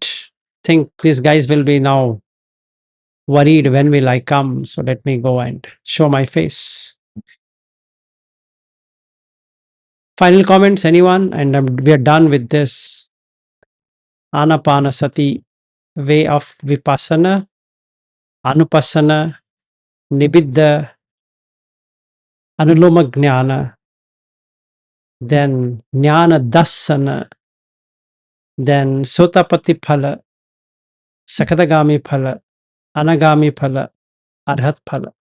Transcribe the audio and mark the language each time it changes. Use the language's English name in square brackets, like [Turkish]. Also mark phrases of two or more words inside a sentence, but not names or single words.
[English] Think these guys will be now worried when will I come. So let me go and show my face. Final comments, anyone? And we are done with this Anapanasati way of [Pali] Vipassana, Anupasana, Nibida, Anuloma Jnana, [English] then [Pali] Jnana Dassana, [English] then [Pali] Sotapati Phala, Sakadagami Phala, Anagami Phala, Arhat Phala.